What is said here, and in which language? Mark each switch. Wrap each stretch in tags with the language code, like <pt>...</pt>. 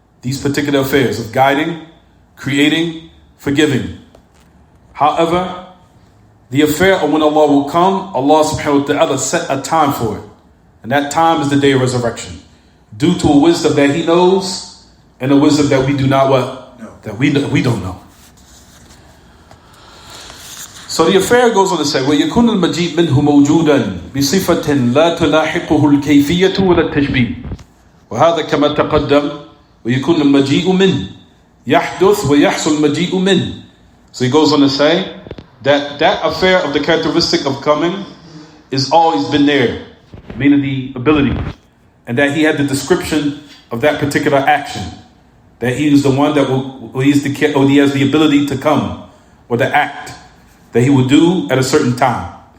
<en>These particular affairs of guiding, creating, forgiving. However, the affair of when Allah will come, Allah subhanahu wa ta'ala set a time for it. And that time is the day of resurrection. Due to a wisdom that He knows and a wisdom that we do not what? No. That we don't know. So the affair goes on to say,</en> <ar>وَيَكُنُ الْمَجِيء مِنْهُ مَوْجُودًا بِصِفَةٍ لَا تُلَاحِقُهُ الْكَيْفِيَّةُ وَلَا التَّشْبِيهُ وَهَذَا كَمَا تَقَدَّمَ وَيَكُنُ الْمَجِيءُ مِنْهُ يَحْدُثُ وَيَحْصُلُ الْمَجِيءُ مِنْهُ.</ar> <en>So he goes on to say that affair of the characteristic of coming is always been there, meaning the ability, and that He had the description of that particular action, that He is the one that He has the ability to come, or the act that He will do at a certain time.</en>